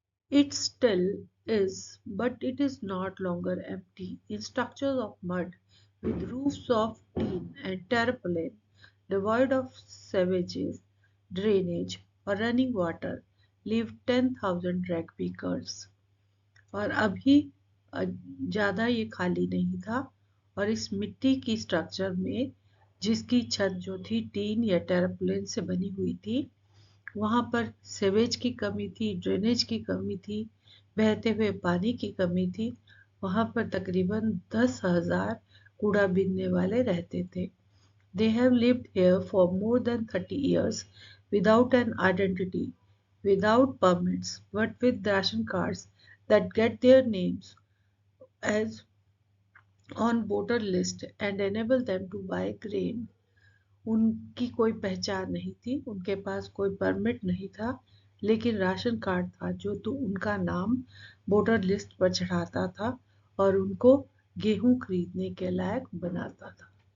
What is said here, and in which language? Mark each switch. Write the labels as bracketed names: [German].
[English] It still is, but it is not longer empty. In structures of mud, with roofs of tin and tarpaulin, devoid of sewage, drainage, or running water, live 10,000 rag pickers. [Hindi] और अभी ज़्यादा ये खाली नहीं था, और इस मिट्टी की स्ट्रक्चर में जिसकी छत जो थी टीन या टेरापोलिन से बनी हुई थी, वहाँ पर सेवेज की कमी थी, ड्रेनेज की कमी थी, बहते हुए पानी की कमी थी। वहाँ पर तकरीबन 10,000 कूड़ा बीनने वाले रहते थे। [English] They have lived here for more than 30 years without an identity, without permits, but with ration cards that get their names as on voter list and enable them to buy grain. [Hindi] उनकी कोई पहचान नहीं थी, उनके पास कोई permit नहीं था, लेकिन राशन कार्ड था जो तो उनका नाम वोटर लिस्ट पर चढ़ाता था और उनको गेहूं खरीदने के लायक बनाता था।